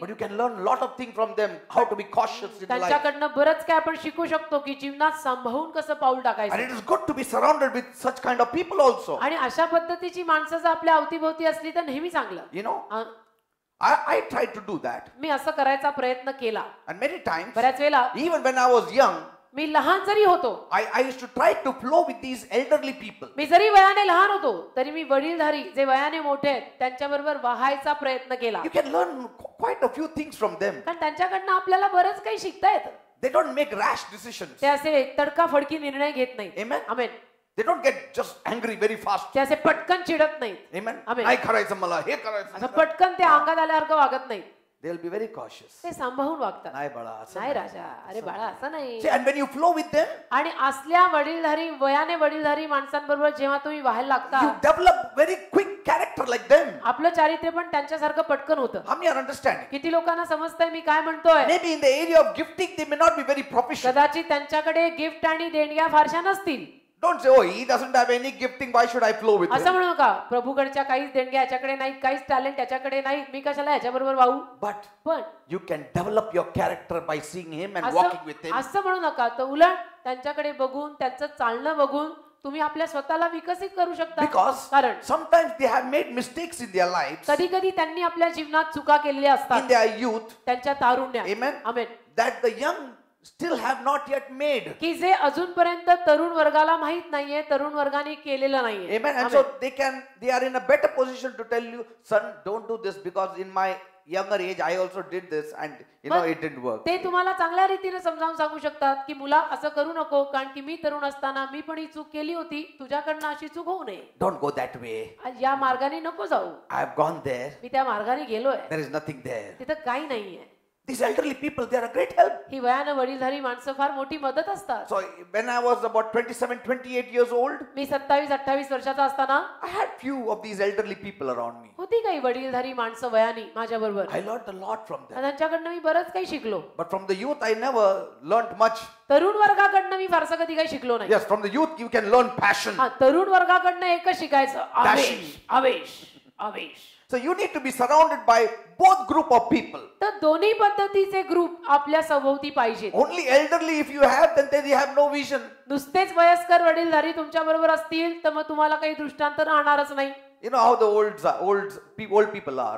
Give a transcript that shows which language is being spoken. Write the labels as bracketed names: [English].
[English] but you can learn a lot of things from them, how to be cautious in life. [Marathi] त्यांच्याकडनं बरंच काय आपण शिकू शकतो की जीवनात सांभाळून कसं पाऊल [English] And [Marathi] टाकायचं. [English] it is good to be surrounded with such kind of people also. [Marathi] आणि अशा पद्धतीची माणसं जर आपल्या अवतीभोवती असली तर नेहमी चांगलं. [English] You know, uh, I tried to do that. [Marathi] मी असं करायचा प्रयत्न केला [English] And many times, [Marathi] बऱ्याच वेळेला. [English] even when I was young, [Marathi] मी लहान जरी होतो, [English] I used to try to flow with these elderly people. [Marathi] मी जरी वयाने लहान होतो तरी मी वडीलधारी जे वयाने मोठे आहेत त्यांच्याबरोबर वाहायचा प्रयत्न केला. [English] You can learn quite a few things from them. [Marathi] कारण त्यांच्याकडनं आपल्याला बरंच काही शिकता येतं. [English] They don't make rash decisions. [Marathi] ते असे तडकाफडकी निर्णय घेत नाहीत. [English] Amen. [Marathi] Amen. [English] They don't get just angry very fast. [Marathi] ते असे पटकन चिडत नाहीत. [English] Amen. Amen. [Marathi] नाही करायचं मला, हे करायचं. असं पटकन ते अंगात आल्यासारखं वागत नाहीत. [English] They'll be very cautious. [Marathi] ते सांभाळून वागतात. नाही बाळा, असं नाही राजा, अरे बाळा असं नाही. [English] See, and when you flow with them, [Marathi] आणि असल्या वयाने वडीलधारी माणसांबरोबर जेव्हा तुम्ही व्हायला लागता, [English] you develop very quick character like them. [Marathi] आपलं चारित्र्य पण त्यांच्यासारखं पटकन होतं. [English] How many are understanding? [Marathi] किती लोकांना समजतंय मी काय म्हणतोय? [English] Maybe in the area of gifting, they may not be very proficient. [Marathi] कदाचित त्यांच्याकडे गिफ्ट आणि देणग्या फारशा नसतील. [English] Don't say, oh, he doesn't have any gifting, why should I flow with [Marathi] असं [English] him? [Marathi] म्हणू नका, प्रभूकडच्या काहीच देणग्या याच्याकडे नाहीत, काहीच टॅलेंट याच्याकडे नाही, मी कशाला याच्याबरोबर वाहू. [English] But [Marathi] पण [English] you can develop your character by seeing him and walking with him. [Marathi] असं म्हणू नका, तर उलट त्यांच्याकडे बघून त्यांचं चालणं बघून तुम्ही आपल्या स्वतःला विकसित करू शकता. [English] Because [Marathi] कारण [English] sometimes they have made mistakes in their lives, [Marathi] कधी कधी त्यांनी आपल्या जीवनात चुका केलेल्या [English] in [Marathi] असतात [English] their youth, [Marathi] त्यांच्या तारुण्यात. [English] Amen. [Marathi] Amen. [English] that the young still have not yet made. [Marathi] की जे अजूनपर्यंत तरुण वर्गाला माहित नाहीये, तरुण वर्गाने केलेलं नाहीये. [English] Amen. And so they are in a better position to tell you, son, don't do this because in my younger age I also did this and it didn't work. [Marathi] ते तुम्हाला चांगल्या रीतीने समजावून सांगू शकतात की मुला असं करू नको, कारण की मी तरुण असताना मी पण ही चूक केली होती, तुझ्याकडनं अशी चूक होऊ नये. [English] Don't go that way. [Marathi] या मार्गाने नको जाऊ. [English] I have gone there. [Marathi] मी त्या मार्गाने गेलोय, [English] There is nothing there. [Marathi] तिथं काही नाहीये. [English] These elderly people, they are a great help. [Marathi] ही वयानं वडीलधारी माणसं फार मोठी मदत असतात. [English] So when I was about 27, 28 years old, [Marathi] मी 27-28 वर्षाचा असताना [English] I had few of these elderly people around me. [Marathi] होती काही वडीलधारी माणसं वयानी माझ्या बरोबर. [English] I learned a lot from them. [Marathi] त्यांच्याकडनं मी बरंच काही शिकलो. [English] But from the youth, I never learned much. [Marathi] तरुण वर्गाकडनं मी फारसं कधी काही शिकलो नाही. [English] Yes, from the youth, you can learn passion. [Marathi] हा, तरुण वर्गाकडनं एकच शिकायचं, आवेश, आवेश, आवेश. [English] So you need to be surrounded by both group of people. [Marathi] तर दोन्ही पद्धतीचे ग्रुप आपल्या सभोवती पाहिजेत. [English] Only elderly if you have, then they have no vision. [Marathi] नुसतेच वयस्कर वडीलधारी तुमच्या बरोबर असतील तर मग तुम्हाला काही दृष्टांत राहणारच नाही. [English] You know how the old people are.